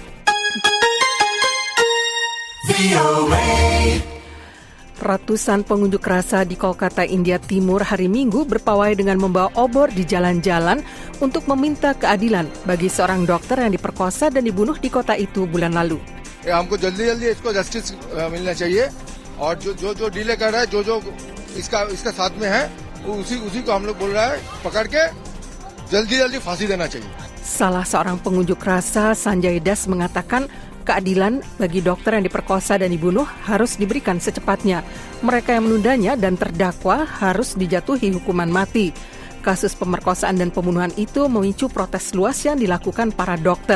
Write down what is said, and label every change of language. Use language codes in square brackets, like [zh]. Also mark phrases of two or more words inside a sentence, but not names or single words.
[id] Ratusan pengunjuk rasa di Kolkata, India Timur hari Minggu berpawai dengan membawa obor di jalan-jalan untuk meminta keadilan bagi seorang dokter yang diperkosa dan dibunuh di kota itu bulan lalu. [hi] हमको जल्दी इसको जस्टिस मिलना चाहिए और जो डिले कर रहा है जो इसका साथ में है उसी को हम लोग बोल रहा है पकड़ के जल्दी फांसी देना चाहिए. [id] Salah seorang pengunjuk rasa, Sanjay Das, mengatakan keadilan bagi dokter yang diperkosa dan dibunuh harus diberikan secepatnya. Mereka yang menundanya dan terdakwa harus dijatuhi hukuman mati. Kasus pemerkosaan dan pembunuhan itu memicu protes luas yang dilakukan para dokter.